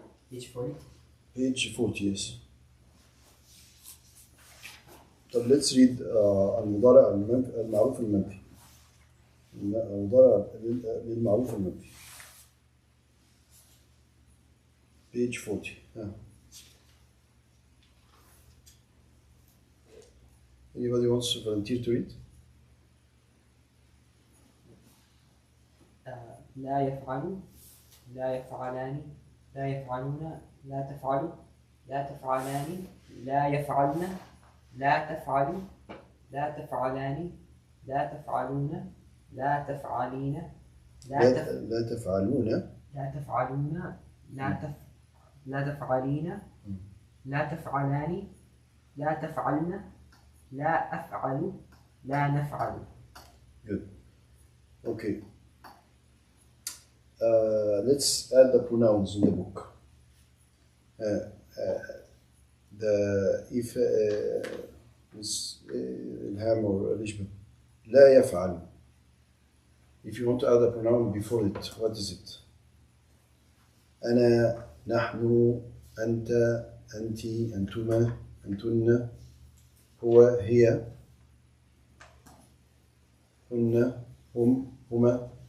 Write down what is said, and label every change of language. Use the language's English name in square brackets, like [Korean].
[English] Page 40. Page 40, yes. So let's read [Arabic] المضارع المعروف المنفي. المضارع للمعروف المنفي. [English] Page 40. Anybody wants to volunteer to read? [Arabic] لا يفعل، لا يفعلان، لا يفعلون، لا تفعل، لا تفعلان، لا يفعلن، لا تفعل، لا تفعلان، لا تفعلون، لا تفعلين، لا تفعلون. لا تفعلون، لا تفعلين، لا تفعلان، لا تفعلن، لا أفعل، لا نفعل. [English] Good. Okay. Let's add the pronouns in the book. If Miss Ilham or Elishma, [Arabic] لا يفعل. [English] If you want to add a pronoun before it, what is it? [Arabic] أنا، نحن، أنت، أنتِ، أنتما، أنتن، هو، هي، هن، هم، هما.